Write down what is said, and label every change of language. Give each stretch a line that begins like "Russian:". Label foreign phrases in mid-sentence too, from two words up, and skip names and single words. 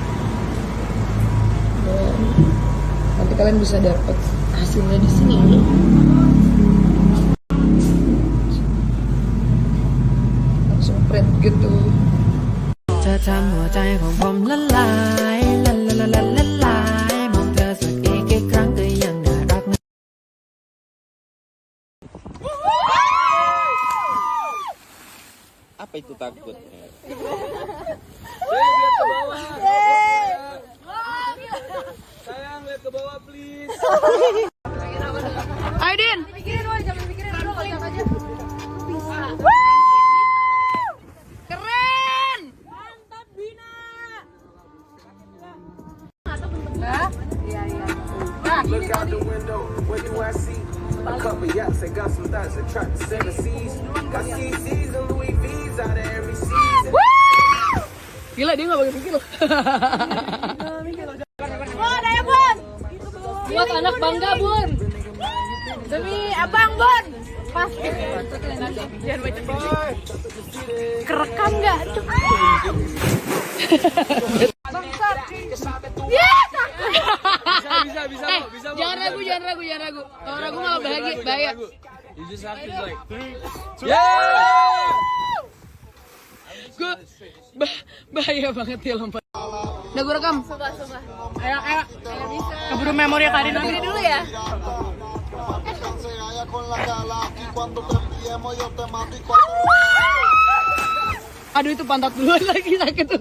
Indonesian: Dan nanti kalian bisa dapat hasilnya di sini. Langsung print gitu.
Thai: จะทำหัวใจของผมละลายละละละละละลายมองเธอสักอีกกี่ครั้งก็ยังน่ารัก
Indonesian: Apa itu takut? Lihat ke bawah. Sayang, lihat ke bawah please. Aidin. Pikirin dulu, jangan pikirin dulu, lihat aja. Keren. Mantap Bina.
English: Look out the window, what do I see? A couple yachts, I got some thoughts that try to send the seas. Got CCs and Louis V's out of every season.
Indonesian: Gila, dia gak pakai pikir loh. Bun, ayo Bun. Buat anak bangga, Bun. Demi abang Bun. Pas. Kerekam nggak? Bisa. Jangan ragu. Kalau ragu malah bahaya.
English: You just have to like.
Indonesian: Gue bahaya banget ya lompat. Udah gue rekam. Suka. Ayo. Bisa. Keburu memori Karin Ini dulu ya. Aduh itu pantat duluan lagi sakit tuh.